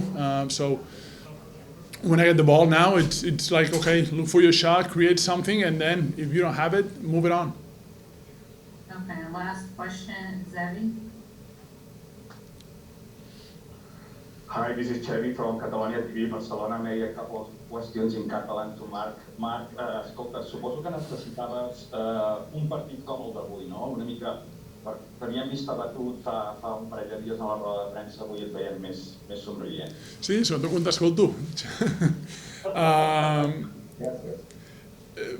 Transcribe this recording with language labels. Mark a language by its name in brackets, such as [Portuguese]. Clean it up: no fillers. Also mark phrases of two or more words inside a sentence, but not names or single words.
[English] So when I get the ball now, it's like, okay, look for your shot, create something, and then if you don't have it, move it on. Okay, last question. Zevi? Hi, this is Chevy from Catalonia TV, Barcelona. Maybe a couple of questions in Catalan to Marc. [Catalan] Marc, escolta, suposo que necessitaves un partit com el d'avui, no? Una mica, teníem vist abatut fa un parell de dies a la roda de premsa, avui et veiem més somrient. Sí, sobretot quan t'escolto.